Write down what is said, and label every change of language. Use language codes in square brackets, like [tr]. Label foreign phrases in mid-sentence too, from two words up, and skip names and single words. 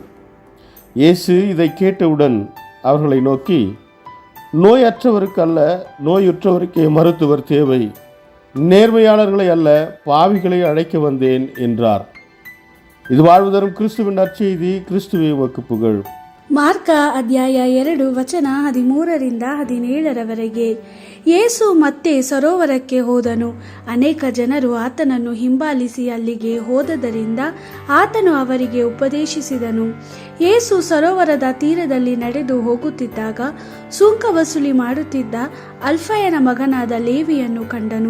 [ta] இயேசு இதை கேட்டவுடன் அவர்களை நோக்கி, நோயற்றவருக்கு அல்ல, நோயுற்றவருக்கே மருத்துவர் தேவை. நேர்மையாளர்களை அல்ல, பாவிகளை அழைக்க வந்தேன் என்றார். இது வாழ்வு தரும் கிறிஸ்துவின் நற்செய்தி. கிறிஸ்துவே உமக்கு புகழ். [kn] ಮಾರ್ಕ ಅಧ್ಯಾಯ 2 ವಚನ 13-17 ಯೇಸು ಮತ್ತೆ ಸರೋವರಕ್ಕೆ ಹೋದನು. ಅನೇಕ ಜನರು ಆತನನ್ನು ಹಿಂಬಾಲಿಸಿ ಅಲ್ಲಿಗೆ ಹೋದದರಿಂದ ಆತನು ಅವರಿಗೆ ಉಪದೇಶಿಸಿದನು. ಯೇಸು ಸರೋವರದ ತೀರದಲ್ಲಿ ನಡೆದು ಹೋಗುತ್ತಿದ್ದಾಗ ಸುಂಕ ವಸೂಲಿ ಮಾಡುತ್ತಿದ್ದ ಅಲ್ಫಯನ ಮಗನಾದ ಲೇವಿಯನ್ನು ಕಂಡನು.